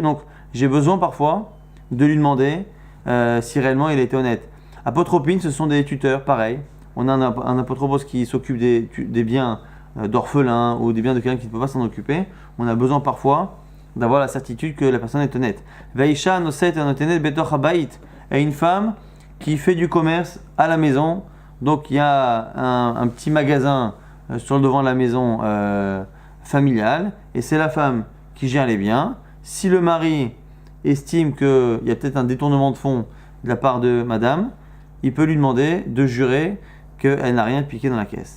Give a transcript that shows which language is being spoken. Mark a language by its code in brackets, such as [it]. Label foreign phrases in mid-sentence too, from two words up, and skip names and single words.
[fr] Donc j'ai besoin parfois de lui demander si réellement il a été honnête. Apotropines, ce sont des tuteurs, pareil. On a un apotropos qui s'occupe des biens d'orphelins ou des biens de quelqu'un qui ne peut pas s'en occuper. On a besoin parfois d'avoir la certitude que la personne est honnête. [he] והאשה נושאת ונותנת בתוך הבית, [fr] et une femme qui fait du commerce à la maison. Donc il y a un petit magasin sur le devant de la maison familiale et c'est la femme qui gère les biens. Si le mari estime qu'il y a peut-être un détournement de fonds de la part de madame, il peut lui demander de jurer qu'elle n'a rien piqué dans la caisse.